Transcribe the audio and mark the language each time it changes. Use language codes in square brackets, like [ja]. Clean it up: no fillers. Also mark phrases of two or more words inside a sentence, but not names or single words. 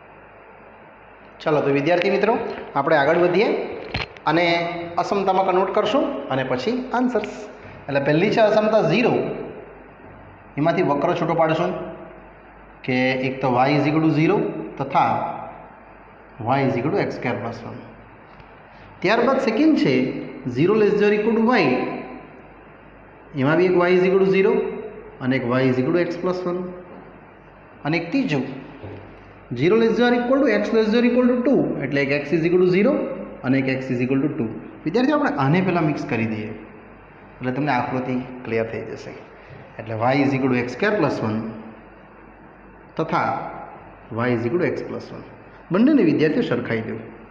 [gu] ચાલો તો વિદ્યાર્થી મિત્રો આપણે આગળ વધીએ અને અસમતામાં કન્વર્ટ કરશું અને પછી આન્સર્સ. એટલે પહેલી છે અસમતા 0, એમાંથી વક્ર છૂટો પાડશું કે એક તો y = 0 તથા y = x² + 1. ત્યારબાદ સેકન્ડ છે 0 [en] less than or equal to [gu] y, એમાં બી એક y = 0 અને એક y = x + 1 અને એક ત્રીજું 0 [en] less than or equal to [gu] x less than or equal to 2 એટલે એક x = 0 અને એક x = 2. વિદ્યાર્થીઓ આપણે આને પહેલાં મિક્સ કરી દઈએ એટલે તમને આકૃતિ ક્લિયર થઈ જશે. એટલે y = x² + 1 તથા y = x + 1 બંનેને વિદ્યાર્થીઓ સરખાઈ દો.